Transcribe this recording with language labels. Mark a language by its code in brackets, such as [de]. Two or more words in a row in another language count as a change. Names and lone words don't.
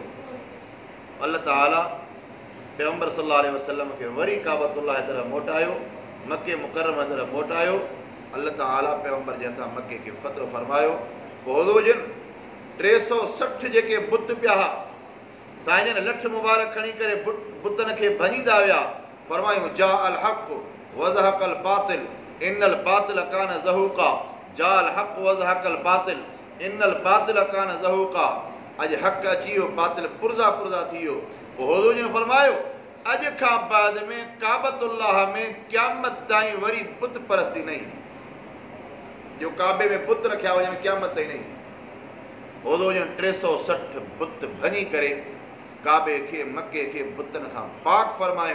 [sd] अल्लाह ताला पैगंबर [ar] صلى الله عليه وسلم [sd] खे वरी काबतुल्लाह जी तरफ़ मोटायो, मके मुकर्रमा जी तरफ़ मोटायो। अल्लाह ताला पैगंबर जे हथां मके खे फतह फरमायो। पोइ हुज़ूर जन 360 जेके बुत पिया हुआ, साईं जन लठ मुबारक खणी करे बुतनि खे भञींदा विया। [ar] फरमायूं, جاء الحق وزهق الباطل إن الباطل كان زهوقا، جاء الحق وزهق الباطل إن الباطل كان زهوقا. [sd] अॼु हक़ अची वियो, बातिल पुरज़ा पुरज़ा थी वियो। पोइ हुज़ूर जन फरमायो, अॼु खां बाद में काबतुल्लाह में क़यामत ताईं वरी बुत परस्ती न ईंदी, जो काबे में बुत रखिया वञनि क़यामत ताईं न ईंदी। हुज़ूर जन 360 बुत भञी करे काबे खे मके खे बुतनि खां पाक फरमायूं।